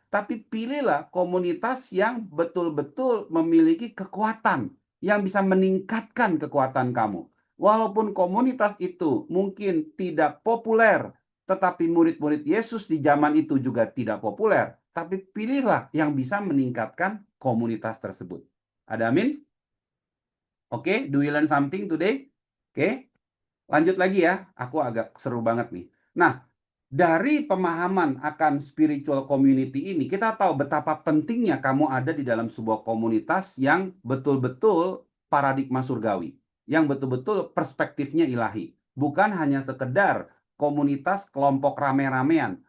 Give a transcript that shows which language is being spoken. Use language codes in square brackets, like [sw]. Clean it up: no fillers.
[id] Tapi pilihlah komunitas yang betul-betul memiliki kekuatan, yang bisa meningkatkan kekuatan kamu. Walaupun komunitas itu mungkin tidak populer, tetapi murid-murid Yesus di zaman itu juga tidak populer. Tapi pilihlah yang bisa meningkatkan komunitas tersebut. Ada amin? [en] Oke, do you learn something today? [id] Oke, lanjut lagi ya. Aku agak seru banget nih. Nah, dari pemahaman akan spiritual community ini, kita tahu betapa pentingnya kamu ada di dalam sebuah komunitas yang betul-betul paradigma surgawi, yang betul-betul perspektifnya ilahi. Bukan hanya sekedar komunitas kelompok rame-ramean.